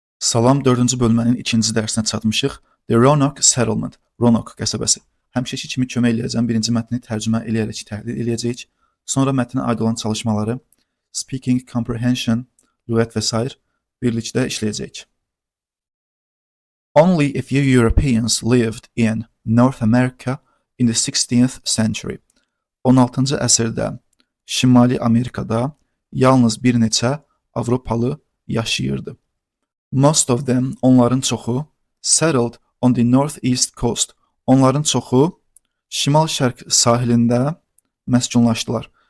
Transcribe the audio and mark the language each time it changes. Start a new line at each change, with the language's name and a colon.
Azerbaijani: Salam 4-cü bölmənin 2-ci dərsinə çatmışıq.
English: The Roanoke Settlement,
Azerbaijani: Roanoke qəsəbəsi. Həmişəki kimi kömək eləyəcəm. Birinci mətni tərcümə eləyərək təhlil eləyəcəyik. Sonra mətnə aid olan çalışmaları,
English: speaking comprehension,
Azerbaijani: lüğət və s. birlikdə işləyəcəyik.
English: Only a few Europeans lived in North America in the 16th century.
Azerbaijani: 16-cı əsrdə Şimali Amerikada yalnız bir neçə Avropalı yaşayırdı.
English: Most of them,
Azerbaijani: onların çoxu,
English: settled on the northeast coast.
Azerbaijani: Onların çoxu şimal-şərq sahilində məskunlaşdılar.